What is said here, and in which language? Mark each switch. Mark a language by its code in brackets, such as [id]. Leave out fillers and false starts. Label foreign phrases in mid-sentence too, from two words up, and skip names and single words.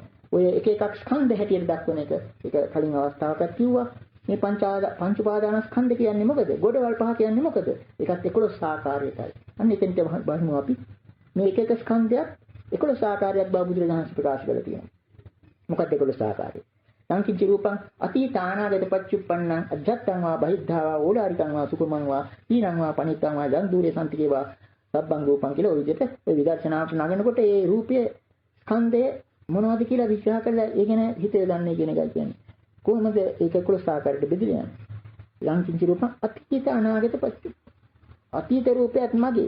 [si] ඔය එක එකක් ස්කන්ධ හැටියට දක්වන එක ඒක කලින් අවස්ථාවකත් කිව්වා. මේ පංච උපාදානස්කන්ධ කියන්නේ මොකද? ගොඩවල් පහ කියන්නේ මොකද? ඒකත් 11 ආකාරයකයි. අන්න එතෙන්ට බලමු අපි. මේ එක එක ස්කන්ධයක් 11 ආකාරයක් බව බුදුරජාණන් ප්‍රකාශ කරලා තියෙනවා. මොකක්ද 11 ආකාරය? [pi] සංකිච්ච රූපං අතීතානාගත පච්චුප්පන්නං අජත්තං වා බහිද්ධා වා ඕලාරිකං වා සුකුමං වා ඊනං වා පනිත්තං වා යන් දුරේ සම්තිකේ වා සබ්බං රූපං [si] කියලා ඔය විදිහට ඔය විදර්ශනාවට නගනකොට ඒ රූපයේ ස්කන්ධය මොනවද කියලා විග්‍රහ කරලා ඒ ගැන හිතේ දන්නේ කියන එකයි කියන්නේ. කොහොමද ඒක 11 ආකාරයට බෙදලා යන්නේ? [pi] සංකිච්ච රූපං අතීත අනාගත පච්චුප්ප [si] අතීත රූපයත් මගේ.